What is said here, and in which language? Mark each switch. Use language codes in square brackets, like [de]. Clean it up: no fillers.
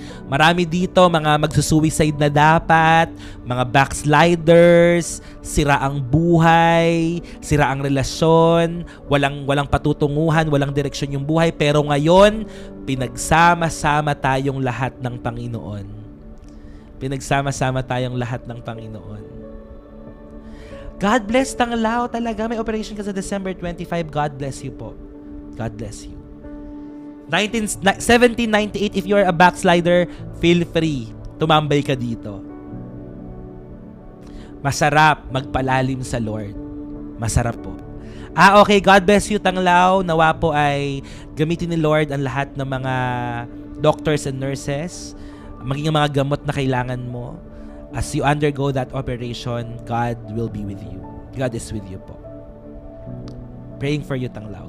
[tl] Marami dito, mga magsusuicide na dapat, mga backsliders, sira ang buhay, sira ang relasyon, walang patutunguhan, walang direksyon yung buhay. Pero ngayon, pinagsama-sama tayong lahat ng Panginoon. Pinagsama-sama tayong lahat ng Panginoon. [en] God bless, Tanglaw, talaga. [tl] May operation ka sa [en] December 25. God bless you po. God bless you. 1798, if you're a backslider, feel free. [tl] Tumambay ka dito. Masarap magpalalim sa Lord. Masarap po. Okay. [en] God bless you, Tanglaw. [tl] Nawa po ay gamitin ni Lord ang lahat ng mga [en] doctors and nurses, [tl] maging ang mga gamot na kailangan mo. [en] As you undergo that operation, God will be with you. God is with you po. Praying for you, Tanglaw.